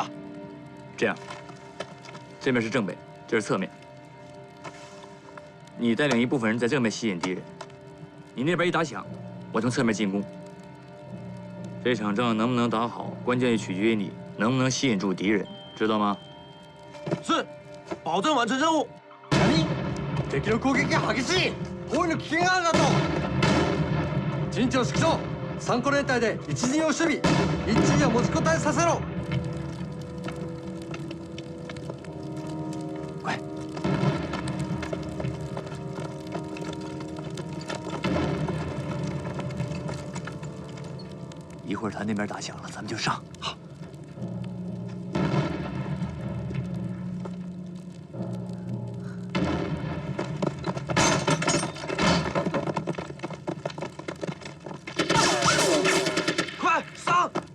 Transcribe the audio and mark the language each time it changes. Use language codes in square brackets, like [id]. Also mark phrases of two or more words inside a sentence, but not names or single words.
[zh] 这样，这面是正北，这是侧面。你带领一部分人在正面吸引敌人，你那边一打响，我从侧面进攻。这场仗能不能打好，关键取决于你能不能吸引住敌人，知道吗？是，保证完成任务。 [ja] 何？敵の攻撃が激しい。包囲の危険があるなと。陣地を縮小。3個連隊で一陣を守備。一陣を持ちこたえさせろ。 [zh] 快！一会儿他那边打响了，咱们就上。好。快上！